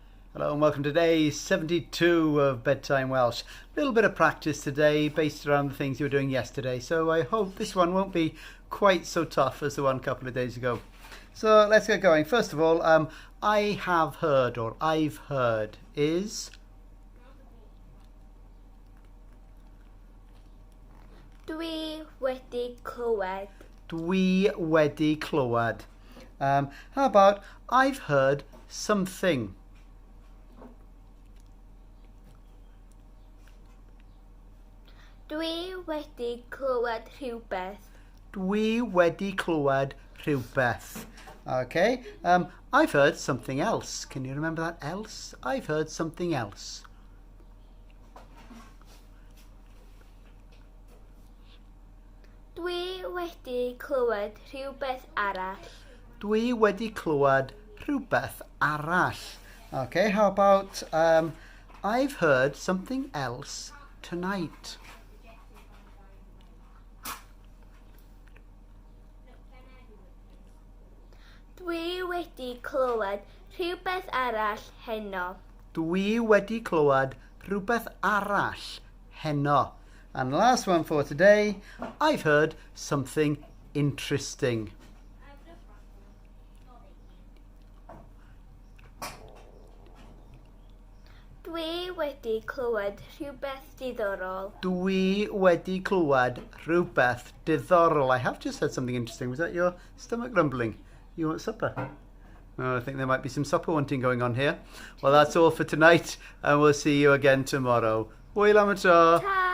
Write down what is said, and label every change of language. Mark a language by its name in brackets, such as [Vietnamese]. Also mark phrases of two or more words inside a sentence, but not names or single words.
[English] Hello and welcome to day 72 of Bedtime Welsh. A little bit of practice today based around the things you were doing yesterday, so I hope this one won't be quite so tough as the one a couple of days ago. So let's get going. First of all, I have heard or I've heard is... [Welsh] Dwi wedi clywed. Dwi wedi clywed. [English] How about I've heard something? [Welsh] Dwi wedi clywed rhywbeth. Dwi wedi clywed rhywbeth. [English] Okay, I've heard something else. Can you remember that else? I've heard something else. [Welsh] Dwi wedi clywed rhywbeth arall. Dwi wedi clywed rhywbeth arall. [English] Okay, how about I've heard something else tonight. [Welsh] Dwi wedi clywed rhywbeth arall heno. Dwi wedi clywed rhywbeth arall heno. [English] And the last one for today, I've heard something interesting. [Welsh] Dwi wedi clywed rhywbeth diddorol. Dwi wedi clywed rhywbeth diddorol. [English] I have just heard something interesting. Was that your stomach grumbling? You want supper? Oh, I think there might be some supper wanting going on here. Well, that's all for tonight, and we'll see you again tomorrow. [Welsh] Hwyl am y tro.